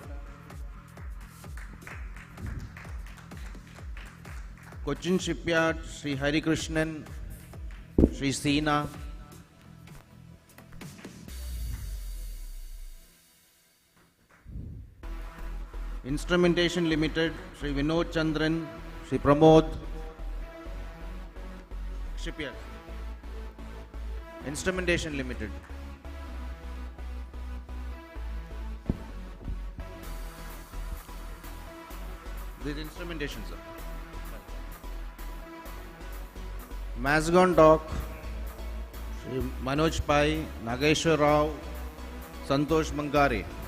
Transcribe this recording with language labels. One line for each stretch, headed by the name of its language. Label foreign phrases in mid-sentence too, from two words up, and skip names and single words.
English: Cochin Shipyard, Shri Hari Krishnan, Shri Seena. Instrumentation Limited, Shri Vinod Chandran, Shri Pramod. Shipyard. Instrumentation Limited. This instrumentation, sir. Mazgon Dock, Shri Manoj Pai, Nageshwar Rao, Santosh Mangare.